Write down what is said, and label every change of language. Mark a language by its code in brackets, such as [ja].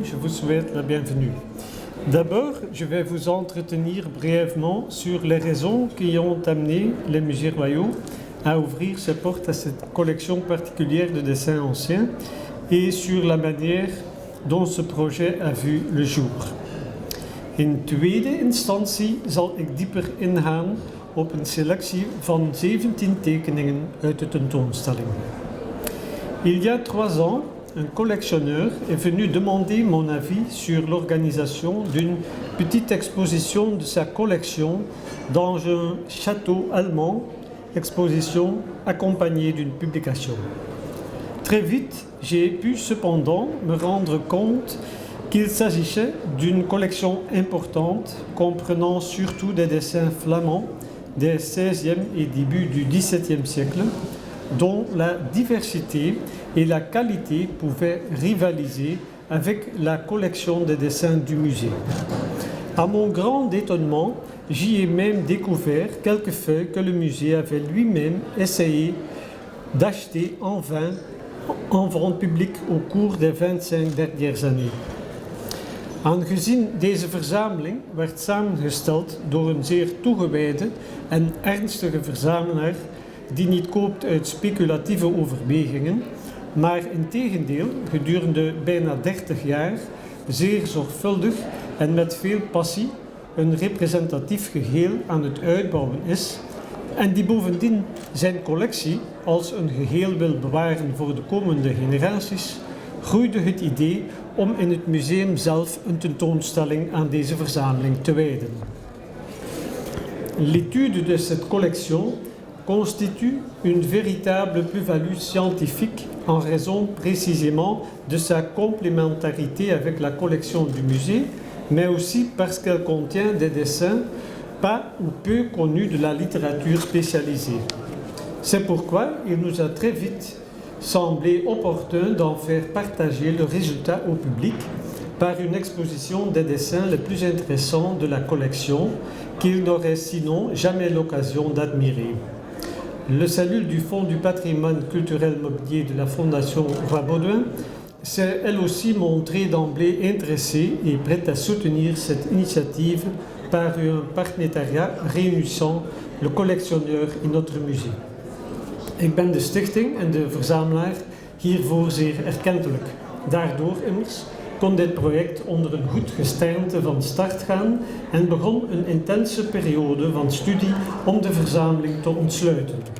[fr] Je vous souhaite la bienvenue. D'abord, je vais vous entretenir brièvement sur les raisons qui ont amené les musées royaux à ouvrir ses portes à cette collection particulière de dessins anciens et sur la manière dont ce projet a vu le jour. [nl] In tweede instantie zal ik dieper ingaan op een selectie van 17 tekeningen uit de tentoonstelling. [fr] Il y a 3 ans, un collectionneur est venu demander mon avis sur l'organisation d'une petite exposition de sa collection dans un château allemand, exposition accompagnée d'une publication. Très vite, j'ai pu cependant me rendre compte qu'il s'agissait d'une collection importante comprenant surtout des dessins flamands des XVIe et début du XVIIe siècle, dont la diversité et la qualité pouvaient rivaliser avec la collection des dessins du musée. À mon grand étonnement, j'y ai même découvert quelques feuilles que le musée avait lui-même essayé d'acheter en vain en vente publique au cours des 25 dernières années. [nl] Aangezien deze verzameling werd samengesteld door een zeer toegewijde en ernstige verzamelaar die niet koopt uit speculatieve overwegingen, maar integendeel gedurende bijna 30 jaar zeer zorgvuldig en met veel passie een representatief geheel aan het uitbouwen is en die bovendien zijn collectie als een geheel wil bewaren voor de komende generaties, groeide het idee om in het museum zelf een tentoonstelling aan deze verzameling te wijden. [fr] L'étude de cette collection constitue une véritable plus-value scientifique en raison précisément de sa complémentarité avec la collection du musée, mais aussi parce qu'elle contient des dessins pas ou peu connus de la littérature spécialisée. C'est pourquoi il nous a très vite semblé opportun d'en faire partager le résultat au public par une exposition des dessins les plus intéressants de la collection qu'il n'aurait sinon jamais l'occasion d'admirer. Le cellule du Fonds du patrimoine culturel mobilier de la Fondation Roi Baudouin s'est elle aussi montrée d'emblée intéressée et prête à soutenir cette initiative par un partenariat réunissant le collectionneur et notre musée. [nl] Ik ben de stichting en de verzamelaar hiervoor zeer erkentelijk. Daardoor immers kon dit project onder een goed gesternte van start gaan en begon een intense periode van studie om de verzameling te ontsluiten.